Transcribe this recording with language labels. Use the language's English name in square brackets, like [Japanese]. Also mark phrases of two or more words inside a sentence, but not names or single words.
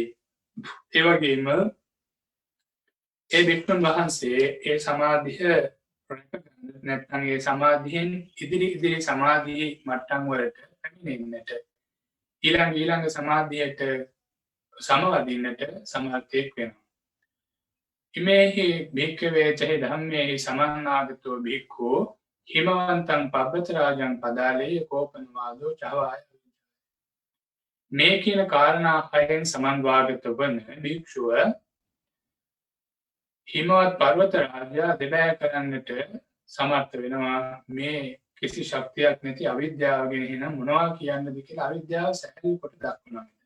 [Sinhala] ඒ වගේම ඒ භික්ෂුන් වහන්සේ ඒ සමාධිය නැත්නම් ඒ සමාධියෙන් ඉදිරි සමාධි මට්ටම් වලට පැමිණෙන්නට ඊළඟ සමාධියට සමවදින්නට සමර්ථයෙක් වෙනවා. [Pali] ඉමේහි භික්ඛවේ චහි ධම්මේහි සමන්නාගතෝ භික්ඛු හිමවන්තං පබ්බතරාජං පදාලේය කෝපනවාදෝ චවාය. [Sinhala] මේ කියන කාරණා 6න් සමන්වාගත වන භික්ෂුව හිමවත් පර්වත රාජයා දෙබෑ කරන්නට සමර්ථ වෙනවා. මේ කිසි ශක්තියක් නැති අවිද්‍යාව ගැන එහෙනම් මොනවා කියන්නද කියලා අවිද්‍යාව සැහැල්ලු කොට දක්වනවා.